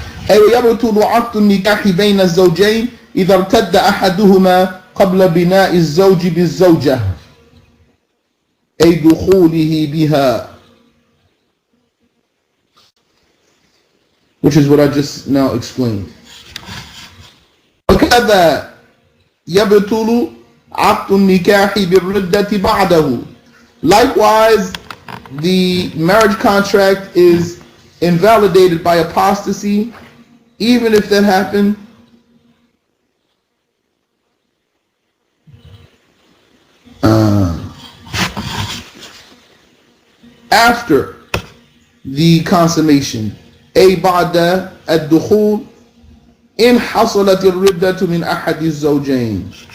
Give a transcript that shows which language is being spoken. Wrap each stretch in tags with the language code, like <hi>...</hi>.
<ar>أي ويبطل عقد النكاح بين الزوجين إذا ارتد أحدهما قبل بناء الزوج بالزوجة أي دخوله بها,</ar> <en>which is what I just now explained.</en> <ar>وكذا يبطل عقد النكاح بالردة بعده.</ar> <en>Likewise, the marriage contract is invalidated by apostasy, even if that happened after the consummation.</en> <ar>أي بعد الدخول إن حصلت الردة من أحد الزوجين.</ar>